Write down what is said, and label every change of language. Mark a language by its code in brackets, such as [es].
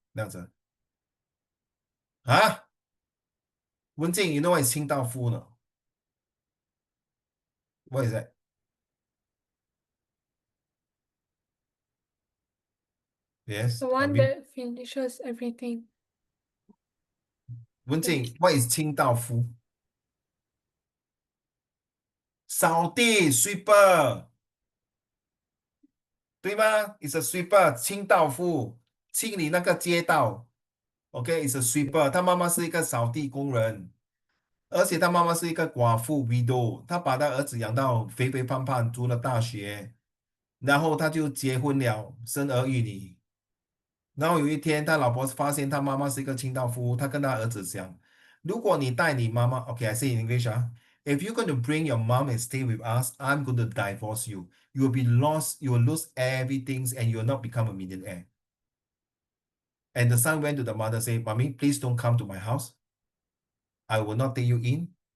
[en] 亮子.Huh? 文静, you know what is 清道夫 no? What is that? Yes. The one that finishes everything. 文静, what is 清道夫? [zh] 扫地 sweeper. 对吗 ？ [en] It's a sweeper， [zh] 清道夫，清理那个街道。 [en] OK，it's a sweeper。 [zh] 他妈妈是一个扫地工人，而且他妈妈是一个寡妇 widow。他把他儿子养到肥肥胖胖，读了大学，然后他就结婚了，生儿育女。然后有一天，他老婆发现他妈妈是一个清道夫，他跟他儿子讲：如果你带你妈妈， [en] OK，I say in English if you're going to bring your mom and stay with us, I'm going to divorce you. You will be lost. You will lose everything, and you will not become a millionaire. And the son went to the mother, say, "Mommy, please don't come to my house. I will not take you in.